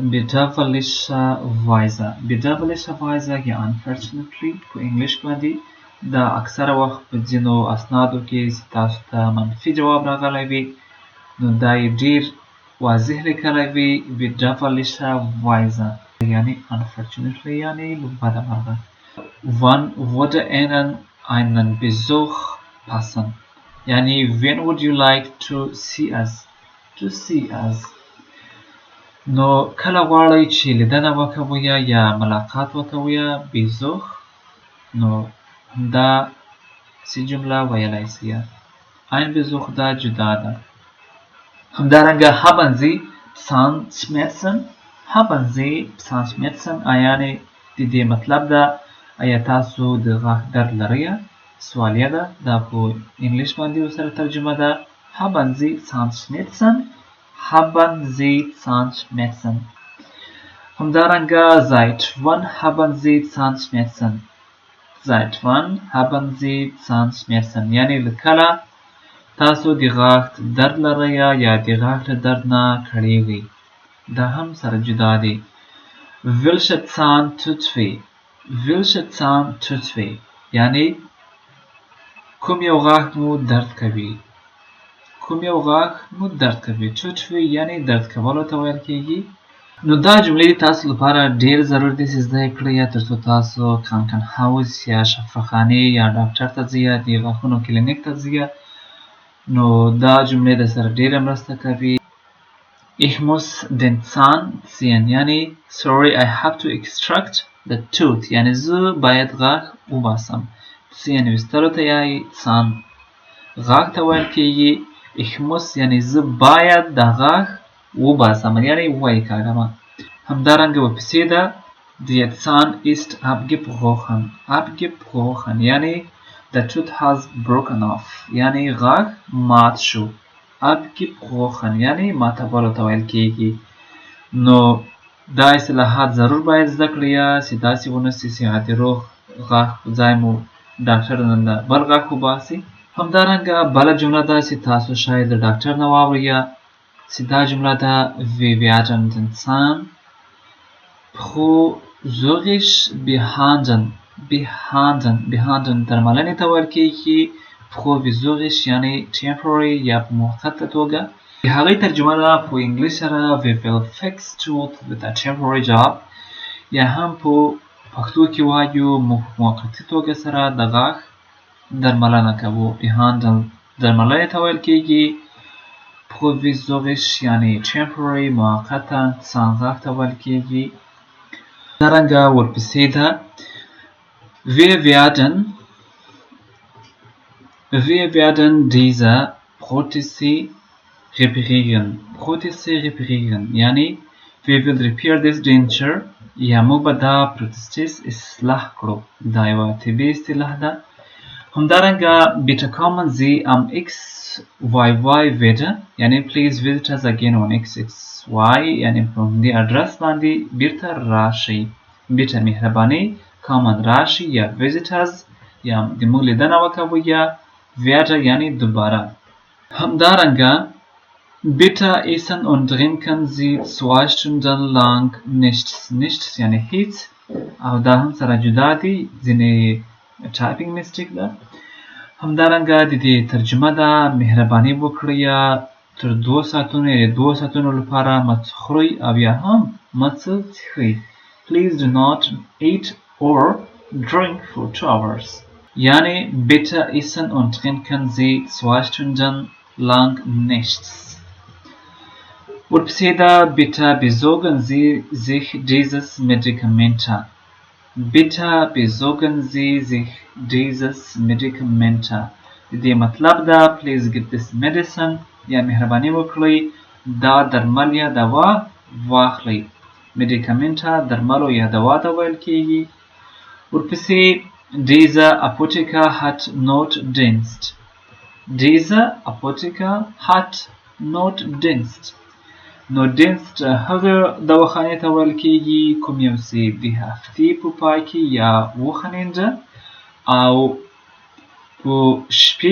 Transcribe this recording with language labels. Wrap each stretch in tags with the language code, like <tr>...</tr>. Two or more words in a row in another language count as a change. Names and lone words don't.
<ps>bedauerlicherweise یا unfortunately په انګلیش باندې دا اکثره وخت په ځینو اسنادو کې چې تاسو ته منفي جواب راغلی وي نو دا یې ډېر واضح لیکلی وي bedauerlicherweise یعنی unfortunately یعنی له بده مرغه.</ps> <de>wann würde Ihnen einen Besuch passen</de> <ps>یعنی</ps> <en>when would you like to see us</en> <ps>نو کله غواړئ چې لیدنه وکوئ یا ملاقات وکوئ Besuch نو دا سی جمله ویلی شئ.</ps> <de>ein Besuch</de> <ps>دا جدا ده. همدارنګه</ps> <de>haben Sie Zahnschmerzen</de> <ps>یعنی د دې مطلب ده آیا تاسو د غاښ درد لرئ. سوالیه ده دا په انګلیش باندې ورسره ترجمه ده</ps> <de>haben Sie Zahnschmerzen.</de> <ps>همدارنګه</ps> <de>seit wann haben Sie Zahnschmerzen seit wann haben Sie Zahnschmerzen</de> <ps>یعنی لکله تاسو د غاښ درد لرئ یا د غاښ له درد نه کړېږئ دا هم سره جدا دي</ps> <de>welche Zahn tut weh welche Zahn tut weh</de> <ps>یعنی کوم یو غاښ مو درد کوي کوم یو غاښ مو درد کوي</ps> <de>tut weh</de> <ps>یعنی درد کولو ته ویل کېږي نو دا جملې تاسو لپاره ډېر ضروري دي چې زده یې کړئ ترڅو تاسو کانکنهاوس یا شفاخانې یا ډاکټر ته ځئ یا د غاښونو کلینیک ته ځئ نو دا جملې درسره ډېره مرسته کوي</ps> <de>Ich muss den Zahn ziehen</de> <ps>یعنی</ps> <en>sorry I have to extract the tooth</en> <ps>یعنی زه باید غاښ وباسم ziehen ویستلو ته یایي Zahn غاښ ته ویل کېږي</ps> <de>Ich muss</de> <ps>یعنی زه باید دا غاښ وباسم یعنی وایې کاږم همدارنګه ورپسې ده</ps> <de>Der Zahn ist abgebrochen</de> <ps>یعنی</ps> <en>The tooth has broken off</en> <ps>یعنی غاښ مات شو abgebrochen یعنی ماتولو ته ویل کېږي نو دا اصطلاحات ضرور باید زده کړئ چې داسې ونه سي چې د روغ غاښ په ځای مو ډاکټر نه بل غاښ وباسي همدارنګه بله جمله ده چې تاسو شاید د ډاکټر نه واورئ چې دا جمله ده</ps> <de>Wir werden den Zahn provisorisch behandeln</de> <ps>درملنې ته ویل کېږي provisorisch یعنی temporary یا په موقته توګه د هغې ترجمه ده په انګلیس سره</ps> <en>We will fix tooth with a temporary job</en> <ps>یا هم په پښتو کې وایو موږ په موقتي توګه سره د غاښ درملنه کوو behandeln درملنې ته ویل کېږي provisorisch یعنی temporary موقته غاښ ته ویل کېږي همدارنګه ورپسې ده Wir</ps> <de>werden diese Prothese reparieren</de> <ps>یعنی</ps> <en>We will repair this denture</en> <ps>یا موږ به دا پروتستیس اصلاح کړو دا یوه طبي اصطلاح ده همدارنګه</ps> <de>bitte kommen Sie am XYY wieder</de> <ps>یعنی</ps> <en>please visit us again on XXY</en> <ps>یعنی په همدې اډرس باندې بیرته راشئ bitte مهرباني kommen راشئ یا</ps> <en>visit us</en> <ps>یا د موږ لیدنه وکوئ یا</ps> <de>wieder</de> <ps>یعنی دوباره همدارنګه</ps> <de>bitte essen und trinken Sie 2 Stunden lang nichts یعنی</de> <ps>هیڅ او دا هم سره جدا دي ځینې</ps> <en>typing mistake</en> <ps>ده همدارنګه د دې ترجمه ده مهرباني وکړئ تر 2 ساعتونو یا 2 ساعتونو لپاره مه خورئ او یا هم مه څه څښئ</ps> <en>Please do not eat or drink for 2 hours</en> <ps>یعنی</ps> <de>bitte essen und trinken Sie 2 Stunden lang nichts</de> <ps>ورپسې ده</ps> <de>bitte besorgen Sie sich dieses Medikament bitte besorgen Sie sich dieses Medikament</de> <ps>د دې مطلب ده</ps> <en>please get this medicine</en> <ps>یا مهرباني وکړئ دا درمل یا دوا واخلئ medikament درملو یا دوا ته ویل کېږي ورپسې</ps> <de>Dieser Apotheker hat Notdienst Dieser Apotheker hat Notdienst</de> <ps>Notdienst هغه دواخانې ته ویل کېږي کوم یو چې د هفتې په پای کې یا وخانینده او په شپې</ps>